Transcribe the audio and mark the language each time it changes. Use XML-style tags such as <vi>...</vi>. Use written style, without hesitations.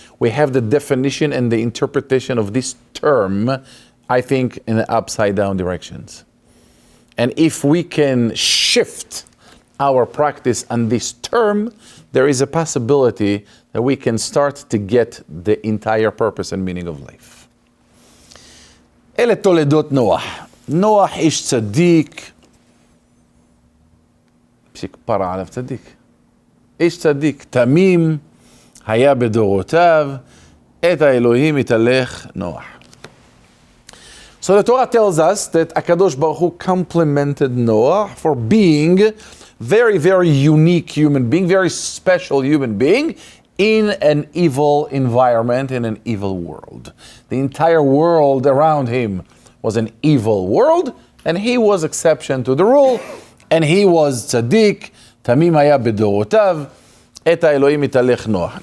<en>We have the definition and the interpretation of this term, I think, in the upside down directions. And if we can shift our practice on this term, there is a possibility that we can start to get the entire purpose and meaning of life.</en> <he>אלה תולדות נוח. נוח איש צדיק, שכפרה עליו צדיק. איש צדיק, תמים, היה בדורותיו, את האלוהים התהלך נוח.</he> <en>So the Torah tells us that HaKadosh Baruch Hu complimented Noah for being very, very unique human being, very special human being in an evil environment, in an evil world. The entire world around him was an evil world, and he was exception to the rule, and he was</en> <he>tzaddik, tamim haya bedorotav, et haElohim italech Noach.</he>